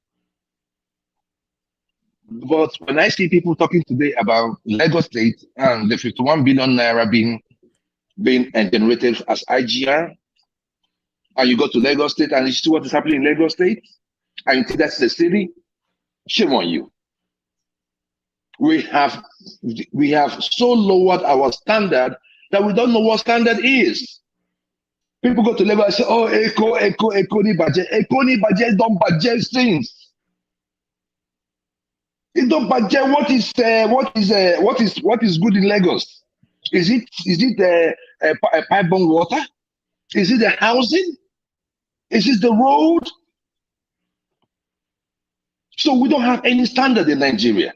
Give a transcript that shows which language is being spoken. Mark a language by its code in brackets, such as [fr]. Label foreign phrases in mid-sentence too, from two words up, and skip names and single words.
[en] But when I see people talking today about Lagos State and the 51 billion naira being generated as IGR, and you go to Lagos State and you see what is happening in Lagos State, and you think that's the city, shame on you. We have so lowered our standard that we don't know what standard is. People go to Lagos and say, [yo] oh, Eko ni baje. Eko ni baje [en] don't baje things. It don't baje. What is good in Lagos? Is it pipe-borne water? Is it the housing? Is it the road? So we don't have any standard in Nigeria.